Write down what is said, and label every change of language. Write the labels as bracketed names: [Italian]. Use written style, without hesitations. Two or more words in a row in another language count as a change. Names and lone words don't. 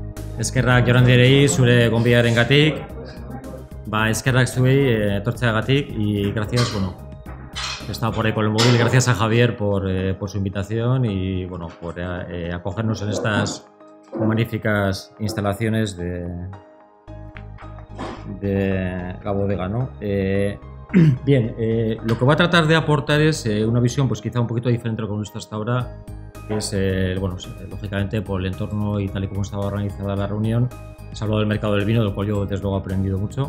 [Basque] Eskerrak joan direi zure gonbidamengatik. Eskerrak zuei etortzeagatik [Spanish] y gracias, bueno, he estado por ahí con el móvil, gracias a Javier por su invitación y bueno, por acogernos en estas magníficas instalaciones de la bodega, ¿no? Bien, lo que voy a tratar de aportar es una visión pues quizá un poquito diferente de lo que hemos visto hasta ahora, que es, bueno, lógicamente por el entorno y tal y como estaba organizada la reunión, se ha hablado del mercado del vino, del cual yo desde luego he aprendido mucho.